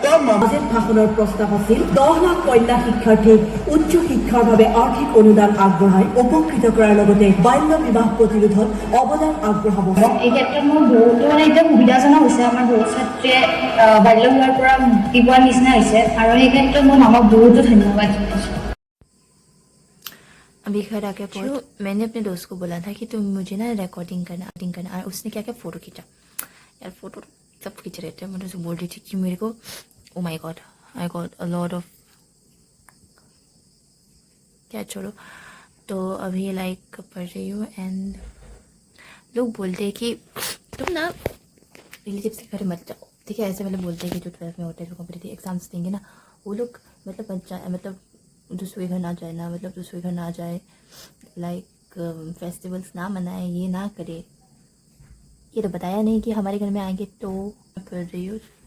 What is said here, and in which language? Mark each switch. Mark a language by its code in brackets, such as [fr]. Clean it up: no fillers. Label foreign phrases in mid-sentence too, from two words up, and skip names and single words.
[as] বাজেট ভাষণৰ প্ৰস্তাৱ আছিল 10 লাখ কন্যা শিক্ষাৰ্থীক উচ্চ শিক্ষাৰ বাবে আৰ্থিক অনুদান আগবঢ়াই উপকৃত কৰাৰ লগতে বাল্য বিবাহ প্ৰতিৰোধত অৱদান আগবঢ়াব। এই ক্ষেত্ৰত মোৰ বহুতো এতিয়া সুবিধাজনক হৈছে আমাৰ বহুত ছাত্ৰীয়ে বাল্য বিবাহৰ পৰা মুক্তি পোৱাৰ নিচিনা হৈছে আৰু এই ক্ষেত্ৰত মই মামাক বহুতো ধন্যবাদ জনাইছোঁ। [hi] अभी घर आके पहुंचो मैंने अपने दोस्त को बोला था कि तुम मुझे ना रिकॉर्डिंग करना और उसने क्या क्या फ़ोटो खींचा यार फ़ोटो सब खींच रहे थे मैं तो बोल रही थी कि मेरे को [en] oh my god I got a lot of [hi] क्या छोड़ो तो अभी लाइक पढ़ रही हूँ एंड लोग बोलते हैं कि तुम ना रिलेटिव्स के घर मत जाओ ठीक है ऐसे वाले बोलते हैं कि जो 12th में होते हैं जो [en] competitive exams [hi] देंगे ना वो लोग मतलब दूसरे घर ना जाए ना मतलब दूसरे घर ना जाए [en] like festivals [hi] ना मनाए ये ना करे ये तो बताया नहीं कि हमारे घर में आएंगे तो पढ़ रही हूँ